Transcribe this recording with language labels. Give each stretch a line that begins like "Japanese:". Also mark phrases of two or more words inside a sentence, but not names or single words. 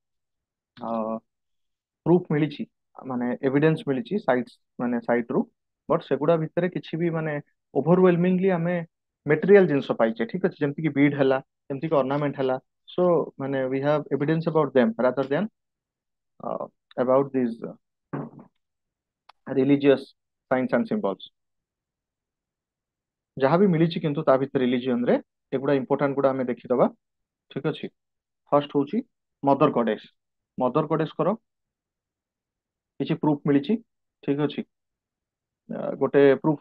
Odia: ପ୍ରୁଫ ମିଳିଛି ମାନେ ଏଭିଡେନ୍ସ ମିଳିଛି ସାଇଟ୍ସ ମାନେ ସାଇଟ୍ ରୁ ବଟ୍ ସେଗୁଡା ଭିତରେ କିଛି ବି ମାନେ ଓଭରୱେଲମିଂଲି ଆମେ ମେଟେରିଆଲ ଜିନିଷ ପାଇଛେ ଠିକ ଅଛି ଯେମିତି କି ବିଡ୍ ହେଲା ଯେମିତି କି ଅର୍ଣ୍ଣାମେଣ୍ଟ ହେଲା ସୋ ମାନେ
English: we have evidence about them rather than about this religious science and symbols
Odia: ଯାହା ବି ମିଳିଛି କିନ୍ତୁ ତା ଭିତରେ ରିଲିଜିୟନ ରେ ଏଗୁଡା ଇମ୍ପୋର୍ଟାଣ୍ଟ ଗୁଡା ଆମେ ଦେଖିଦବା ଠିକ ଅଛି ଫାର୍ଷ୍ଟ ହଉଛି
English: mother goddess
Odia: କିଛି ପ୍ରୁଫ ମିଳିଛି ଠିକ ଅଛି ଗୋଟେ ପ୍ରୁଫ